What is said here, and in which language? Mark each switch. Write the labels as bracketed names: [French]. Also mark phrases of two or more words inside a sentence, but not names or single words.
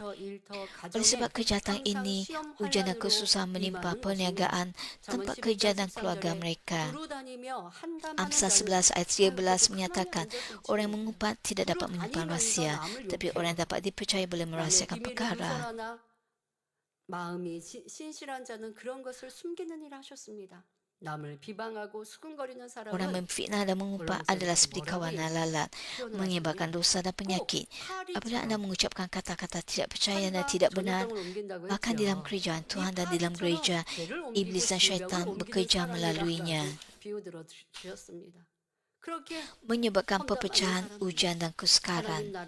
[Malay] Oleh sebab kejahatan ini, ujian dan kesusahan menimpa perniagaan, tempat kerja dan keluarga mereka. Amsal 11 ayat 13 menyatakan, orang yang mengumpat tidak dapat menyimpan rahsia, tapi orang yang dapat dipercaya boleh merahsiakan perkara. [Korean] 마음이 신실한 자는 그런 것을 숨기느니라 하셨습니다. 남을 비방하고 수근거리는 사람은 [Malay] Orang memfitnah dan mengumpat adalah seperti kawanan lalat, menyebarkan dosa dan penyakit. Apabila anda mengucapkan kata-kata tidak percaya dan tidak benar, bahkan di dalam kerajaan Tuhan dan di dalam gereja, iblis dan syaitan bekerja melaluinya, menyebabkan perpecahan, ujian dan kesukaran.